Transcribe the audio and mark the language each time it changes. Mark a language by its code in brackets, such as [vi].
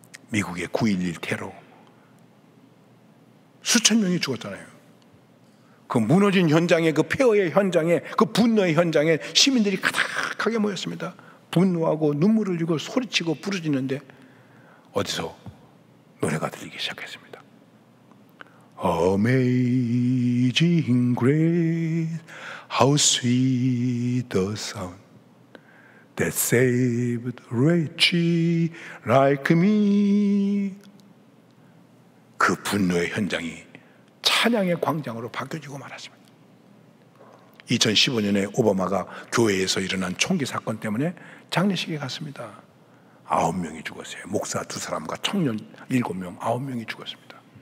[ko] 미국의 9.11 테러 수천 명이 죽었잖아요. 그 무너진 현장에, 그 폐허의 현장에, 그 분노의 현장에 시민들이 가득하게 모였습니다. 분노하고 눈물을 흘리고 소리치고 부르짖는데 어디서 노래가 들리기 시작했습니다. [en] Amazing grace, how sweet the sound that saved a wretch like me. [ko] 그 분노의 현장이 찬양의 광장으로 바뀌어지고 말았습니다. 2015년에 오바마가 교회에서 일어난 총기 사건 때문에 장례식에 갔습니다. 9명이 죽었어요. 목사 2사람과 청년 7명, 9명이 죽었습니다.